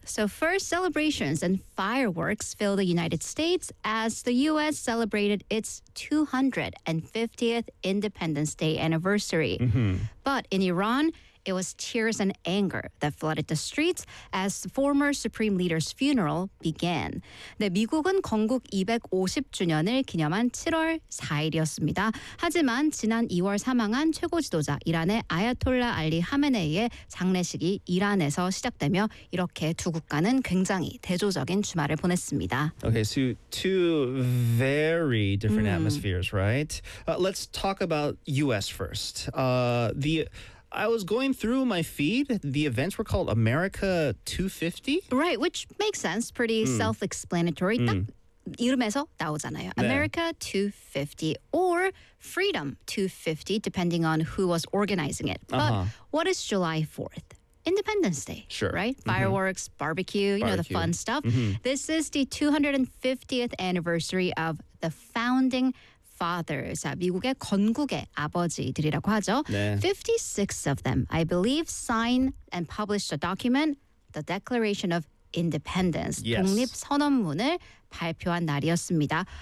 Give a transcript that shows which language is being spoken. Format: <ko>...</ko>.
<en>So first, celebrations and fireworks filled the United States as the U.S. celebrated its 250th Independence Day anniversary. Mm-hmm. But in Iran, it was tears and anger that flooded the streets as the former Supreme Leader's funeral began.</en> <ko>네, 미국은 건국 250주년을 기념한 7월 4일이었습니다. 하지만 지난 2월 사망한 최고 지도자 이란의 아야톨라 알리 하메네이의 장례식이 이란에서 시작되며 이렇게 두 국가는 굉장히 대조적인 주말을 보냈습니다.</ko> <en>Okay, so two very different atmospheres, right? Let's talk about U.S. first. I was going through my feed. The events were called America 250. Right, which makes sense. Pretty self-explanatory.</en> <ko>딱 이름에서 나오잖아요. 네.</ko> <en>America 250 or Freedom 250, depending on who was organizing it. But what is July 4th? Independence Day, sure. Right? Fireworks, barbecue, know, the fun stuff. This is the 250th anniversary of the founding fathers,</en> <ko>미국의 건국의 아버지들이라고 하죠.</ko> <en>네. 56 of them, I believe, signed and published a document, the Declaration of Independence, yes.</en> <ko>독립선언문을 발표한 날이었습니다.</ko>